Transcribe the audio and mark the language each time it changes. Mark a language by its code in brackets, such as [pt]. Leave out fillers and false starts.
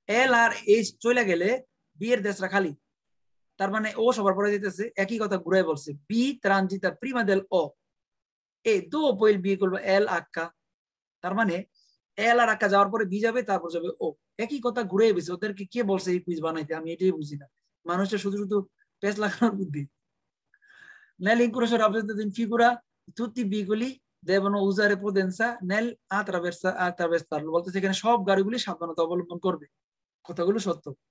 [bn] L আর H চলে গেলে B এর দেশটা খালি, তার মানে ও সবার পরে যেতেছে, একই কথা ঘুরে বলছে। [it] B transita prima del O e dopo il veicolo L H, [bn] তার মানে L আর H যাওয়ার পরে B যাবে, তারপর যাবে O, একই কথা ঘুরে বসে। ওদেরকে কে বলছে এই কুইজ বানাইতে? আমি এটাই বুঝি না, মানুষের শুধু শুধু পেছ লাগানোর বুদ্ধি। [it] Nell'incrocio rappresentato in figura tutti i veicoli devono usare prudenza attraversarlo, [bn] বলতেছে এখানে সব গাড়িগুলি সাবধানতা অবলম্বন করবে, কথাগুলো সত্য।